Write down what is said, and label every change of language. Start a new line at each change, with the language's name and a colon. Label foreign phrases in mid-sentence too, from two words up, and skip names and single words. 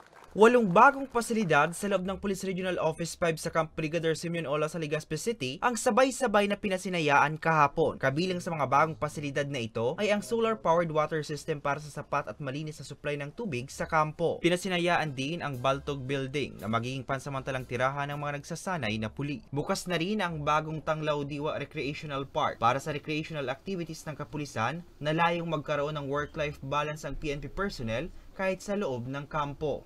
Filipino: 8 bagong pasilidad sa loob ng Police Regional Office 5 sa Camp Brigadier Simeon Ola sa Legazpi City ang sabay-sabay na pinasinayaan kahapon. Kabilang sa mga bagong pasilidad na ito ay ang
English: solar-powered water system
Filipino: para sa sapat at malinis na supply ng tubig sa kampo. Pinasinayaan din ang Baltog Building na magiging pansamantalang tirahan ng mga nagsasanay na puli. Bukas na rin ang bagong Tanglaw Diwa Recreational Park para sa
English: recreational activities
Filipino: ng kapulisan na layong magkaroon ng
English: work-life balance
Filipino: ang
English: PNP personnel
Filipino: kahit sa loob ng kampo.